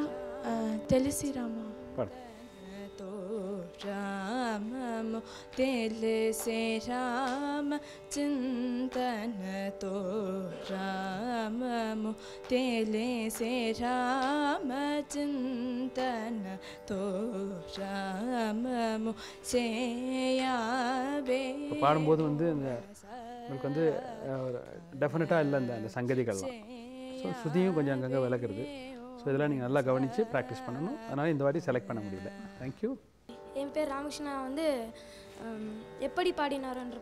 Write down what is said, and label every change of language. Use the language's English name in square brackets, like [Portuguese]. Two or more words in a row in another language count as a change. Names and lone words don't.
[Telugu] తెలుసి రామా. [Hindi] राम दिल से राम चिंतन तो राम दिल से राम चिंतन तो राम से आवे. [Tamil] பாடும்போது வந்து இந்த உங்களுக்கு வந்து டெஃபினட்டாக இல்லை அந்த சங்கதிகள்லாம். ஸோ ஸ்ருதியும் கொஞ்சம் அங்கங்கே விளக்குறது. ஸோ இதெல்லாம் நீங்கள் நல்லா கவனித்து ப்ராக்டிஸ் பண்ணணும். அதனால் இந்த வாட்டி செலக்ட் பண்ண முடியல. [English] thank you. [Tamil] என் பேர் ராமகிருஷ்ணா. வந்து எப்படி பாடினாரோன்ற